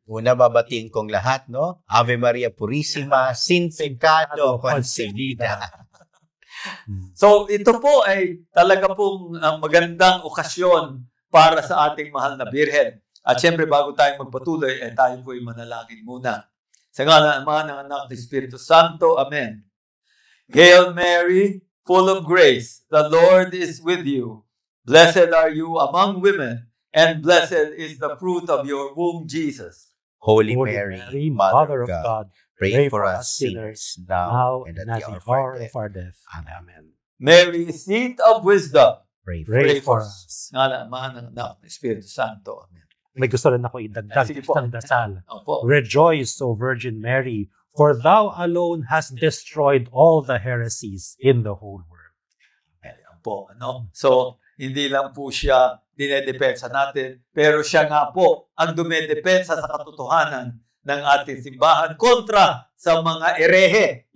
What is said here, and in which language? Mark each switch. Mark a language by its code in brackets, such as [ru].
[tl] Una, babatiin kong lahat, no? [es] Ave Maria Purissima, sin pecado concebida. [tl] So, ito po ay talaga pong magandang okasyon para sa ating mahal na Birhen. At syempre, bago tayo magpatuloy, tayo po ay manalangin muna. Sa ngalan ng Ama, ng Anak, ng Espiritu Santo. Amen. [en] Hail Mary, full of grace, the Lord is with you. Blessed are you among women, and blessed is the fruit of your womb, Jesus. Holy Mary, Mother of God, pray for us sinners, now and at the hour of our death. Amen. Mary, seat of wisdom, Pray for us. [tl] Ngalan ng Ama, ng Anak, ng Espiritu Santo. Amen. May gusto rin ako idagdag ng dasal. Opo. [en] Rejoice, O Virgin Mary, for thou alone hast destroyed all the heresies in the whole world. [tl] Ayan po, So, hindi lang po siya dinedepensa natin, pero siya nga po ang dumedepensa sa katotohanan ng ating simbahan kontra sa mga erehe.